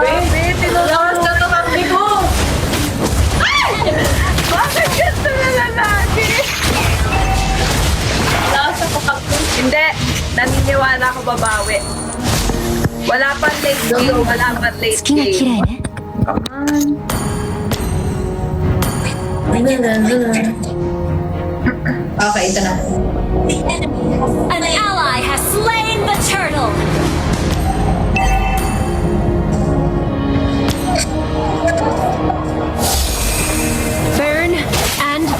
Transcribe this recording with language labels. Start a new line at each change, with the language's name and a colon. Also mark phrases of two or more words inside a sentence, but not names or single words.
Filipino: Ang lakas na tumakbi ko! Bakit ganito na lalaki? Ang lakas na tumakbi. Hindi. Naniniwala ko babawi. Wala pang
English: late game.
Filipino: Wala pang late
Japanese: 月が綺
Filipino: game.
Japanese: 麗ね。
Filipino: Okay, ito na.
English: An ally has slain the turtle. Burn and